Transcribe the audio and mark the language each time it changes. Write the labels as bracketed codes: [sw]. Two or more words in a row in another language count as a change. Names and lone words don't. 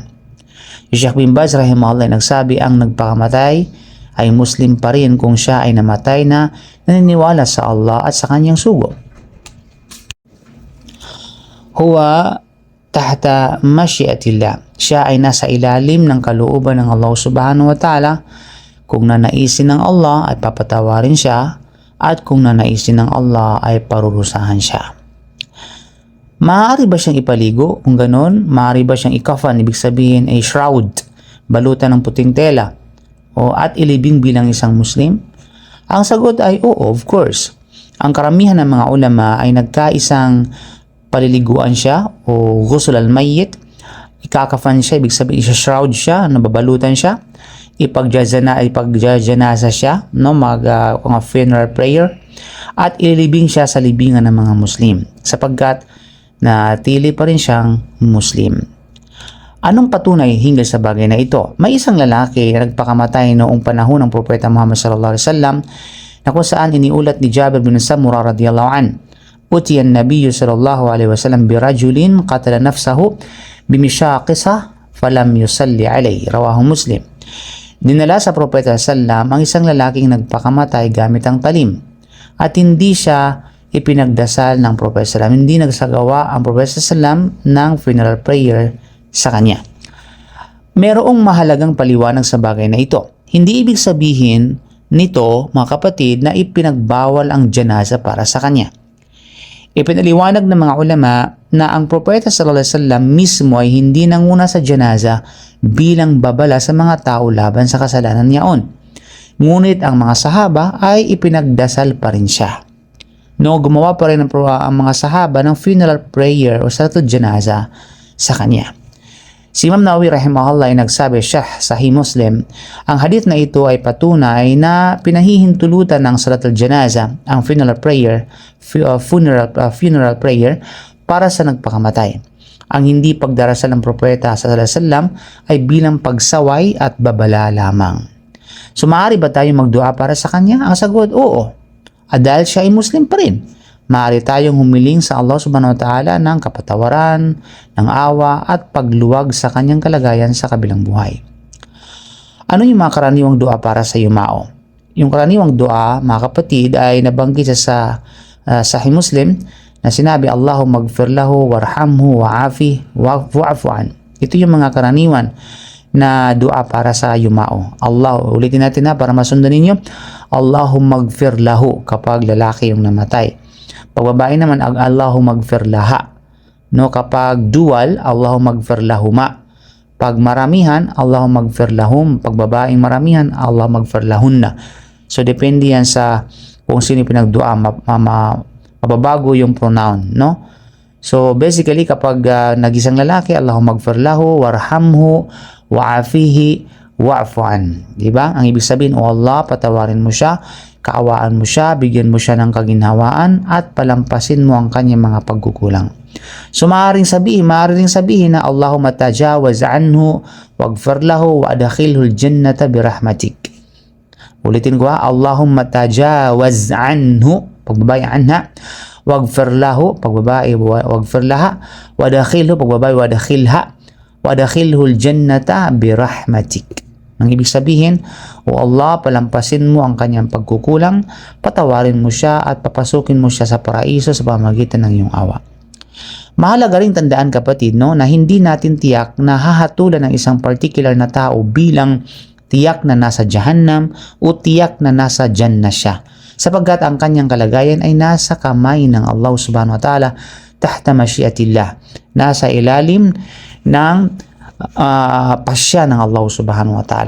[tl] Si Sheikh bin Baz rahimahullah ay nagsabi, ang nagpakamatay ay Muslim pa rin kung siya ay namatay na naniniwala sa Allah at sa kanyang sugo. [ar] هو تحت مشيئة الله. [tl] Siya ay nasa ilalim ng kalooban ng Allah [ar] سبحانه وتعالى. [tl] Kung nanaisin ng Allah ay papatawarin siya, at kung nanaisin ng Allah ay parurusahan siya. Maaari ba siyang ipaligo? Kung ganon, maaari ba siyang ikafan? Ibig sabihin ay shroud, balutan ng puting tela, at ilibing bilang isang Muslim? Ang sagot ay oo, [en] of course. [tl] Ang karamihan ng mga ulama ay nagkaisang paliliguan siya o [ar] غسل الميت. [tl] Ikakafan siya, ibig sabihin isa-shroud siya, nababalutan siya. Ipagjajanaza siya, no, mga [en] funeral prayer. [tl] At ilibing siya sa libingan ng mga Muslim sapagkat natili pa rin siyang Muslim. Anong patunay hinggil sa bagay na ito? May isang lalaki na nagpakamatay noong panahon ng Propeta Muhammad [ar] صلى الله عليه وسلم [tl] na kung saan iniulat ni Jabir bin Samurah [ar] رضي الله عن. أتي النبي صلى الله عليه وسلم برجل قتل نفسه بمشاقص فلم يصل عليه. رواه مسلم. [tl] Dinala sa Propeta Sallam ang isang lalaking nagpakamatay gamit ang talim at hindi siya ipinagdasal ng Propeta Sallam. Hindi nagsagawa ang Propeta Sallam ng [en] funeral prayer [tl] sa kanya. Merong mahalagang paliwanag sa bagay na ito. Hindi ibig sabihin nito, mga kapatid, na ipinagbawal ang janaza para sa kanya. Ipinaliwanag ng mga ulama na ang Propeta [ar] صلى الله عليه وسلم [tl] mismo ay hindi nanguna sa janaza bilang babala sa mga tao laban sa kasalanan niyaon. Ngunit ang mga sahaba ay ipinagdasal pa rin siya. Gumawa pa rin ang mga sahaba ng [en] funeral prayer [tl] o [ar] صلاة الجنازة [tl] sa kanya. Si Imam Nawawi rahimahullah ay nagsabi siya sa Sahih Muslim, ang hadith na ito ay patunay na pinahihintulutan ng [ar] صلاة الجنازة, [tl] ang [en] funeral prayer, funeral prayer [tl] para sa nagpakamatay. Ang hindi pagdarasal ng propeta [ar] صلى الله عليه وسلم [tl] ay bilang pagsaway at babala lamang. So maaari ba tayo magdua para sa kanya? Ang sagot, oo. At dahil siya ay Muslim pa rin, maaari tayong humiling sa Allah [ar] سبحانه وتعالى [tl] ng kapatawaran, ng awa at pagluwag sa kanyang kalagayan sa kabilang buhay. Ano yung mga karaniwang dua para sa yumao? Yung karaniwang dua, mga kapatid, ay nabanggit sa Sahih Muslim na sinabi, [ar] اللهم اغفر له وارحمه وعافه واعف عن. [tl] Ito yung mga karaniwan na dua para sa yumao. Ulitin natin para masundan ninyo. [ar] اللهم اغفر له [tl] kapag lalaki yung namatay. Pag babae naman, [ar] اللهم اغفر لها. [tl] Kapag dual, [ar] اللهم اغفر لهما. [tl] Pag maramihan, [ar] اللهم اغفر لهم. [tl] Pag babaeng maramihan, [ar] اللهم اغفر لهن. [tl] So depende yan sa kung sino pinagdua, mababago yung pronoun, no? [en] So basically [tl] kapag nag-isang lalaki, [ar] اللهم اغفر له وارحمه وعافه واعف عن. [tl] Diba? Ang ibig sabihin, O Allah, patawarin mo siya, kaawaan mo siya, bigyan mo siya ng kaginhawaan at palampasin mo ang kanyang mga pagkukulang. [ar] So maaaring sabihin na اللهم تجاوز عنه واغفر له وأدخله الجنة برحمتك. [tl] Ulitin ko [ar] اللهم تجاوز عنه, pagbabae عنها واغفر له, pagbabae واغفر لها, وأدخله, pagbabae وأدخلها وأدخله الجنة برحمتك. [tl] Ang ibig sabihin, O Allah, palampasin mo ang kanyang pagkukulang, patawarin mo siya at papasukin mo siya sa paraiso sa pamamagitan ng iyong awa. Mahalaga ring tandaan, kapatid, na hindi natin tiyak na hahatulan ng isang particular na tao bilang tiyak na nasa Jahannam o tiyak na nasa Jannah siya, sapagkat ang kanyang kalagayan ay nasa kamay ng Allah [ar] سبحانه وتعالى, تحت مشيئة الله, [tl] nasa ilalim ng pasya ng Allah [ar] سبحانه وتعالى.